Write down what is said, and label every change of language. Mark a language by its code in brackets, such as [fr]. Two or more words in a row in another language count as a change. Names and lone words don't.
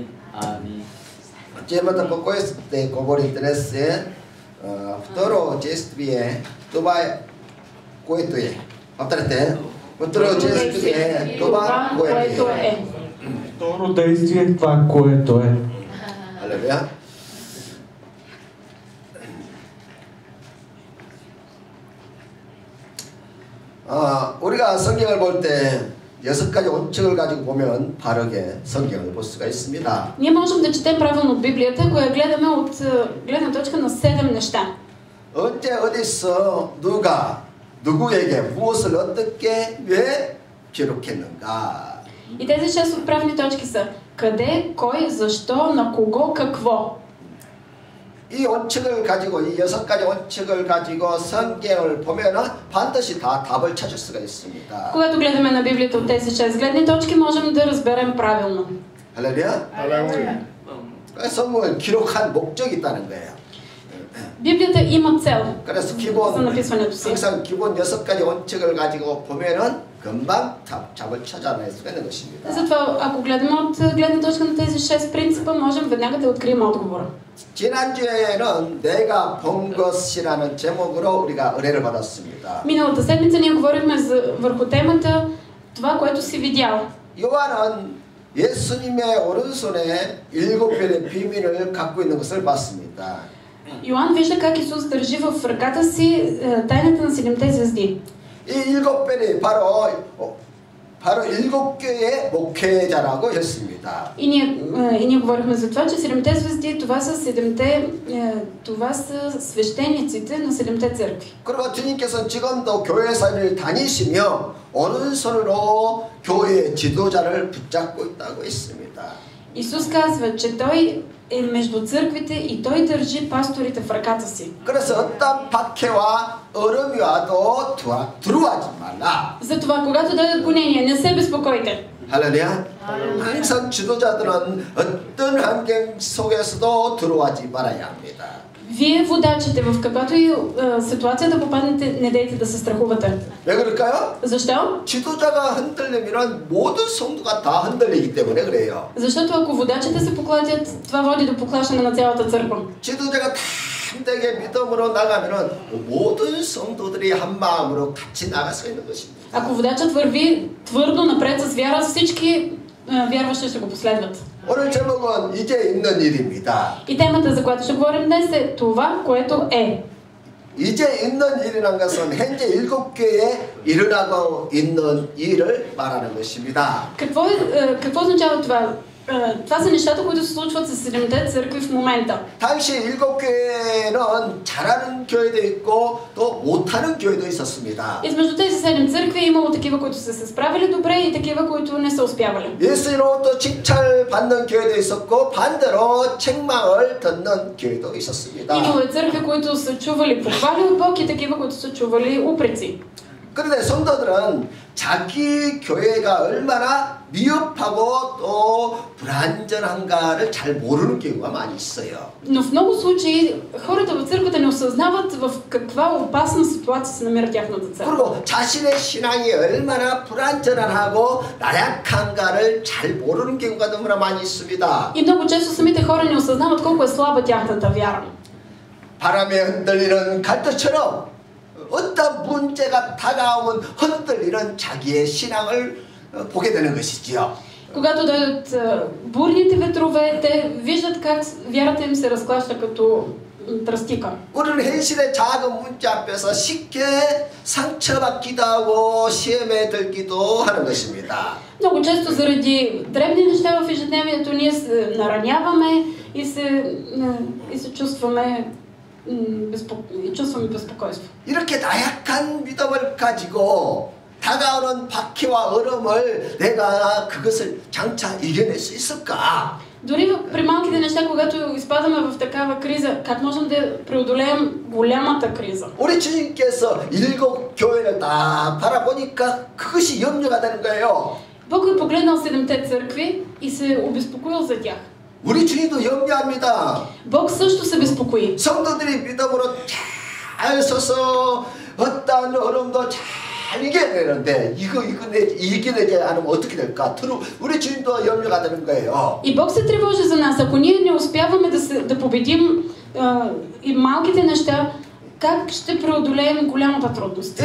[bg] Темата, по която ще говорим днес е второ действие, това е което е. Повторете. Второ действие, това което е. Второ действие, това което е. [ko] 할렐루야. 우리가 성경을 볼 때 6가지 원칙을 가지고 보면 바르게 성경을 볼 수가 있습니다. [bg] Ние можем да четем правилно Библията, ако я гледаме от гледна точка на 7 неща. [ko] 언제 어디서 누가 누구에게 무엇을 어떻게 왜 기록했는가? [bg] И тези 6 отправни точки са къде, кой, защо, на кого, какво. [ko] 이 원칙을 가지고 이 6가지 원칙을 가지고 성경을 보면은 반드시 다 답을 찾을 수가 있습니다. [bg] Когато гледаме на Библията от тези 6 гледни точки, можем да разберем правилно. [ko] 할렐루야. 할렐루야. 성경을 기록한 목적이 있다는 거예요. [bg] Библията има цел за написването си. [ko] 항상 기본 6가지 원칙을 가지고 보면은 금방 답을 찾아낼 수가 있는 것입니다. [bg] Затова, ако гледаме от гледна точка на тези 6 принципа, можем веднага да открием отговора. [ko] 지난주에는 내가 본 것이라는 제목으로 우리가 의뢰를 받았습니다. [bg] Миналата седмица ние говорихме върху темата това, което си видял. [ko] 요한은 예수님의 오른손에 7별의 비밀을 갖고 있는 것을 봤습니다. [bg] Йоан вижда как Исус държи в ръката си тайната на 7-те звезди. [ko] 이 7별이 바로 7개의 목회자라고 했습니다. [bg] И ние говорихме за това, че 7-те звезди това са свещениците на 7-те църкви. [ko] 그리고 주님께서는 지금도 교회사를 다니시며 오른손으로 교회의 지도자를 붙잡고 있다고 했습니다. [bg] Исус казва, че Той е между църквите и Той държи пасторите в ръката си. [ko] 그래서 어떤 박해와 어려움이 와도 두려워하지 말라. [bg] Затова, когато дойдат гонения, не се безпокойте. [ko] 할렐루야. 항상 지도자들은 어떤 환경 속에서도 두려워하지 말아야 합니다. [bg] Вие, водачите, в каквато и ситуация да попаднете, не дейте да се страхувате. [ko] 왜 그럴까요? [bg] Защо? [ko] 지도자가 흔들리면 모든 성도가 다 흔들리기 때문에 그래요. [bg] Защото ако водачите се поклатят, това води до поклащане на цялата църква. [ko] 지도자가 담대하게 믿음으로 나가면은 모든 성도들이 한 마음으로 같이 나갈 수 있는 것입니다. [bg] Ако водачът върви твърдо напред с вяра, всички вярващи ще го последват. [ko] 오늘 제목은 이제 있는 일입니다. [bg] И темата, за която ще говорим днес, е това, което е. [ko] 이제 있는 일이라는 것은 현재 7교회에 일어나고 있는 일을 말하는 것입니다. [bg] Какво означава това? Това са нещата, които се случват с 7-те църкви в момента. [ko] 당시 7교회는 잘하는 교회도 있고 또 못하는 교회도 있었습니다. [bg] Измежду тези 7 църкви е имало такива, които са се справили добре и такива, които не са успявали. [ko] 예수님으로부터 칭찬받는 교회도 있었고 반대로 책망을 듣는 교회도 있었습니다. [bg] Имало е църкви, които са чували похвали от Бог и такива, които са чували упреци. [ko] 그런데 성도들은 자기 교회가 얼마나 미흡하고 또 불완전한가를 잘 모르는 경우가 많이 있어요. [bg] Но в много случаи хората в църквата не осъзнават в каква опасна ситуация се намира тяхната църква. [ko] 그리고 자신의 신앙이 얼마나 불완전하고 나약한가를 잘 모르는 경우가 너무나 많이 있습니다. [bg] И много често самите хора не осъзнават колко е слаба тяхната вяра. [ko] 바람에 흔들리는 갈대처럼 어떤 문제가 다가오면 흔들리는 자기의 신앙을 보게 되는 것이지요. [bg] Когато дойдат бурните ветрове, те виждат как вярата им се разклаща като тръстика. [ko] 우리는 현실의 작은 문제 앞에서 쉽게 상처받기도 하고 시험에 들기도 하는 것입니다. [bg] Много често заради дребни неща в ежедневието ние се нараняваме и се чувстваме безпокойство. [ko] 이렇게 나약한 믿음을 가지고 다가오는 박해와 어려움을 내가 그것을 장차 이겨낼 수 있을까? [bg] Дори при малките неща, когато изпадаме в такава криза, как можем да преодолеем голямата криза? [ko] 우리 주님께서 7교회를 다 바라보니까 그것이 염려가 되는 거예요. [bg] Бог е погледнал 7-те църкви и се обезпокоил за тях. [ko] 우리 주님도 염려합니다. [bg] Бог също се безпокои. [ko] 성도들이 믿음으로 잘 서서 어떠한 어려움도 잘 이겨야 되는데 이거 이겨내지 않으면 어떻게 될까? 우리 주님도 염려가 되는 거예요. [bg] И Бог се тревожи за нас. Ако ние не успяваме да победим и малките неща, как ще преодолеем голямата трудност?